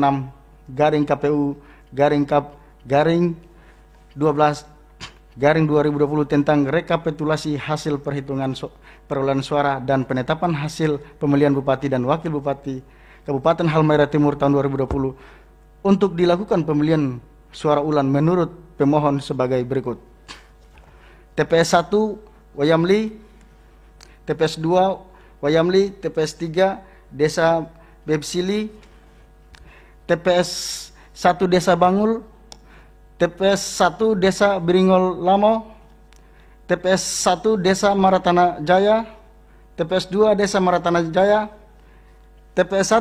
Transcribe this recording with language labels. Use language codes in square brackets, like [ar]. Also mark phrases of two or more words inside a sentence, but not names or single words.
[id] garing KPU garing Kap garing 12 garing 2020 tentang rekapitulasi hasil perhitungan perolehan suara dan penetapan hasil pemilihan Bupati dan Wakil Bupati Kabupaten Halmahera Timur tahun 2020 untuk dilakukan pemilihan suara ulang menurut pemohon sebagai berikut. TPS 1 Wayamli, TPS 2 Wayamli, TPS 3 Desa Bebsili, TPS 1 Desa Bangul, TPS 1 Desa Biringol Lamo, TPS 1 Desa Maratana Jaya, TPS 2 Desa Maratana Jaya, TPS